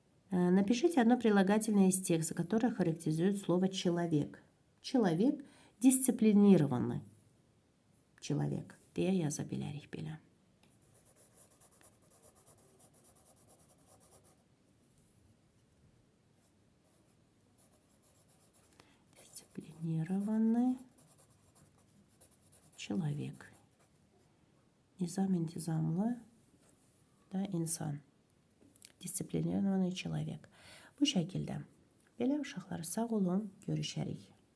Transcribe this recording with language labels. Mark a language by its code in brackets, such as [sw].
[ru] Напишите одно прилагательное из текста, которое характеризует слово «человек». Человек дисциплинированный человек [az] deyə yaza bilərik belə. [ru] Дисциплинированный человек. [az] Nizam intizamlı da insan. [ru] Disiplinirованный человек. [az] Bu şəkildə. Belə uşaqlar sağ olun, görüşərik.